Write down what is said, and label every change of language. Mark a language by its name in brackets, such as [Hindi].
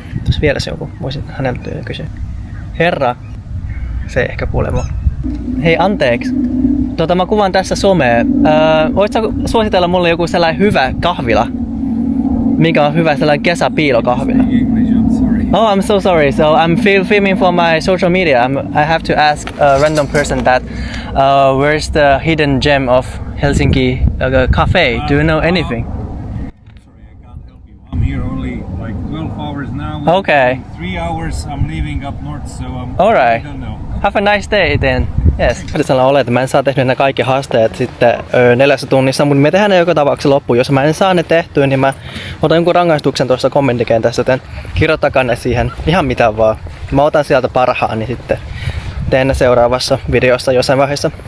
[Finnish] Tuossa vieressä joku, voisin häneltä kysyä. Herra, se ei ehkä kuule mua. Hei, anteeksi. Mä kuvaan tässä somea. Voitko suositella mulle joku sellainen hyvä kahvila? Mikä on hyvä sellainen kesäpiilokahvila? [English] Oh, I'm so sorry. So I'm filming for my social media. I have to ask a random person that where's the hidden gem of Helsinki cafe? Do you know anything? Sorry, I can't help you. I'm here only like 12 hours now. Okay. In 3 hours I'm leaving up north, so All I right. don't know. Have a nice day then. Yes. [Finnish] Sellainen ole, että mä en saa tehtyä nämä kaikki haasteet sitten 4 tunnissa, mutta me tehdään ne joka tapauksessa loppuun. Jos mä en saa ne tehtyä, niin mä otan jonkun rangaistuksen tuossa kommenttikentässä, joten kirjoittakaa ne siihen ihan mitä vaan. Mä otan sieltä parhaan, niin sitten teen ne seuraavassa videossa jossain vaiheessa.